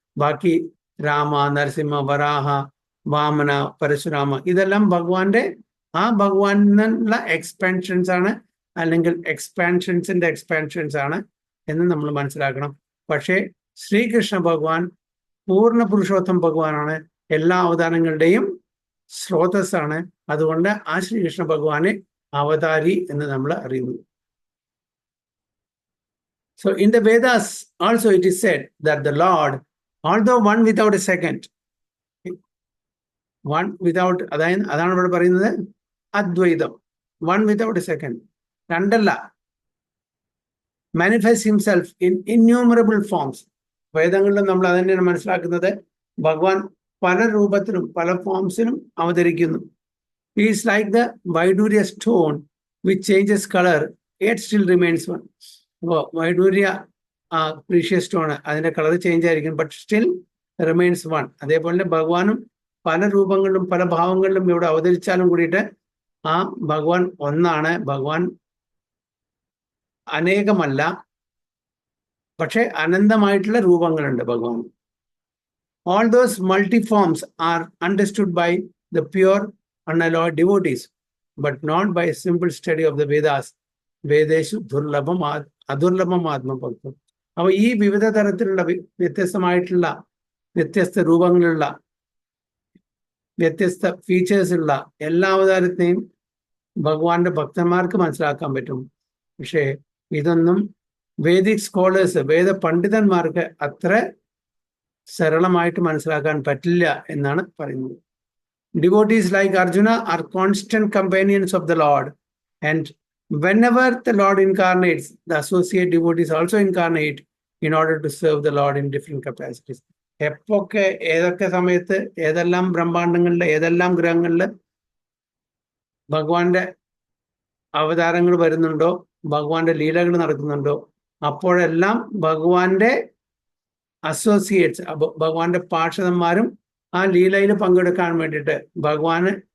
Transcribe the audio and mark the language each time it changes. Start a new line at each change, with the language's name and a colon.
Malayalam: ബാക്കി രാമ, നരസിംഹ, വരാഹ, വാമന, പരശുരാമ, ഇതെല്ലാം ഭഗവാന്റെ ഭഗവാനുള്ള എക്സ്പാൻഷൻസ് ആണ്, അല്ലെങ്കിൽ എക്സ്പാൻഷൻസിന്റെ എക്സ്പാൻഷൻസ് ആണ് എന്ന് നമ്മൾ മനസ്സിലാക്കണം. പക്ഷേ ശ്രീകൃഷ്ണ ഭഗവാൻ പൂർണ്ണ പുരുഷോത്തം ഭഗവാനാണ്, എല്ലാ അവതാരങ്ങളുടെയും സ്രോതസ്സാണ്. അതുകൊണ്ട് ആ ശ്രീകൃഷ്ണ ഭഗവാനെ അവതാരി എന്ന് നമ്മൾ അറിയുന്നു.
English: So in the Vedas also it is said that the Lord, although one without a second, one without,
Malayalam: അതാണ് ഇവിടെ പറയുന്നത് അദ്വൈതം,
English: one without a second, രണ്ടല്ല, manifests himself in innumerable forms.
Malayalam: വേദങ്ങളിലും നമ്മൾ അത് തന്നെയാണ് മനസ്സിലാക്കുന്നത്. ഭഗവാൻ പല രൂപത്തിലും പല ഫോംസിലും അവതരിക്കുന്നു.
English: He is like the Vaidurya stone which changes color yet still remains one. അപ്പോൾ Vaidurya precious stone,
Malayalam: അതിന്റെ കളർ ചേഞ്ച് ആയിരിക്കും,
English: But still remains one.
Malayalam: അതേപോലെ ഭഗവാനും പല രൂപങ്ങളിലും പല ഭാവങ്ങളിലും ഇവിടെ അവതരിച്ചാലും കൂടിയിട്ട് ആ ഭഗവാൻ ഒന്നാണ്. ഭഗവാൻ അനേകമല്ല, പക്ഷെ അനന്തമായിട്ടുള്ള രൂപങ്ങളുണ്ട് ഭഗവാൻ.
English: All those multi-forms are understood by the pure unalloyed devotees, but not by a simple study of the Vedas.
Sanskrit: വേദേഷു ദുർലഭം അദുർലഭം ആത്മഭക്തം.
Malayalam: അപ്പൊ ഈ വിവിധ തരത്തിലുള്ള വ്യത്യസ്തമായിട്ടുള്ള വ്യത്യസ്ത രൂപങ്ങളുള്ള വ്യത്യസ്ത ഫീച്ചേഴ്സ് ഉള്ള എല്ലാ അവതാരത്തെയും ഭഗവാന്റെ ഭക്തന്മാർക്ക് മനസ്സിലാക്കാൻ പറ്റും. പക്ഷേ ഇതൊന്നും വേദിക് സ്കോളേഴ്സ്, വേദ പണ്ഡിതന്മാർക്ക് അത്ര സരളമായിട്ട് മനസ്സിലാക്കാൻ പറ്റില്ല എന്നാണ് പറയുന്നത്.
English: Devotees like Arjuna are constant companions of the Lord, and whenever the Lord incarnates, the associate devotees also incarnate in order to serve the Lord in different capacities.
Malayalam: എപ്പൊക്കെ ഏതൊക്കെ സമയത്ത് ഏതെല്ലാം ബ്രഹ്മാണ്ടങ്ങളില് ഏതെല്ലാം ഗ്രഹങ്ങളില് ഭഗവാന്റെ അവതാരങ്ങൾ വരുന്നുണ്ടോ, ഭഗവാന്റെ ലീലകൾ നടക്കുന്നുണ്ടോ, അപ്പോഴെല്ലാം ഭഗവാന്റെ അസോസിയേറ്റ്സ്, ഭഗവാന്റെ പാർഷദന്മാരും ആ ലീലയിൽ പങ്കെടുക്കാൻ വേണ്ടിയിട്ട് ഭഗവാന്